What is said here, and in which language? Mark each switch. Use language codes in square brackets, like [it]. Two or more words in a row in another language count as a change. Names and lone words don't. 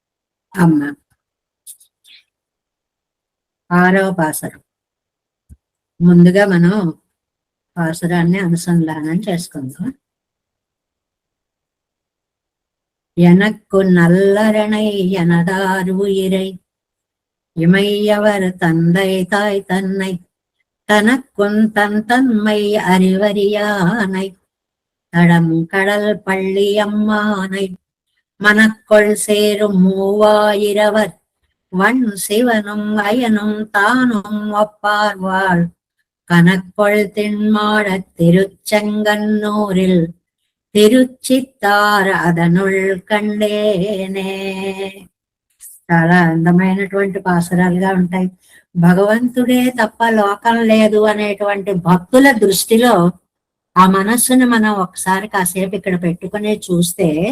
[te] అమ్మ 6వ పాసురం ముందుగా మనం పాసురాన్ని అనుసంధానం చేసుకుందాం. [ta] எனக்கு நல்லரணை எனதாருயிரை இமையவர் தந்தை தாய் தன்னை தனக்குன் தன் தன்மை அறிவறியானை தடம் கடல் பள்ளி அம்மானை மனக்கொள் சேரும் மூவாயிரவர் வன் சிவனும் அயனும் தானும் ஒப்பார்வாள் கனக்கொள் திண்மாடத் திருச்செங்கன்னூரில் திருச்சிற்றாறு அதனுள் கண்டேனே. [te] చాలా అందమైనటువంటి పాసురాలుగా ఉంటాయి. భగవంతుడే తప్ప లోకం లేదు అనేటువంటి భక్తుల దృష్టిలో ఆ మనస్సును మనం ఒకసారి కాసేపు ఇక్కడ పెట్టుకుని చూస్తే,